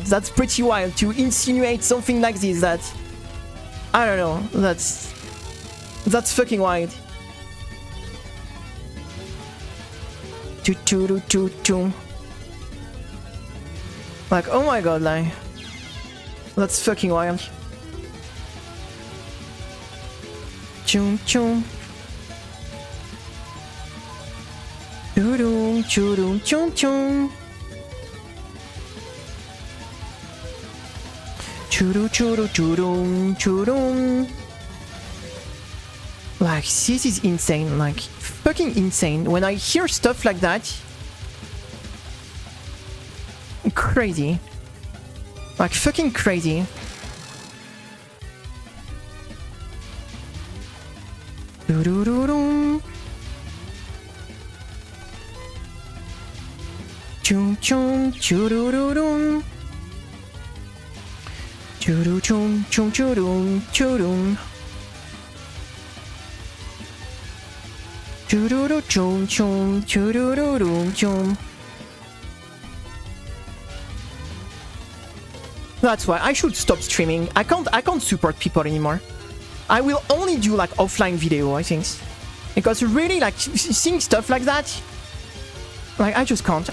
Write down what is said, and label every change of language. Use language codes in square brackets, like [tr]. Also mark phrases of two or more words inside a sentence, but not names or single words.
[en] That's pretty wild to insinuate something like this. That, I don't know, that's fucking wild. Like, oh my god, like, that's fucking wild. Chum. Churum, chum. Churum. Like, this is insane, like, fucking insane. When I hear stuff like that, crazy. Like, fucking crazy. Chum. Churum. Chum. That's why I should stop streaming. I can't support people anymore. I will only do like offline video, I think. Because really, like, seeing stuff like that, like, I just can't.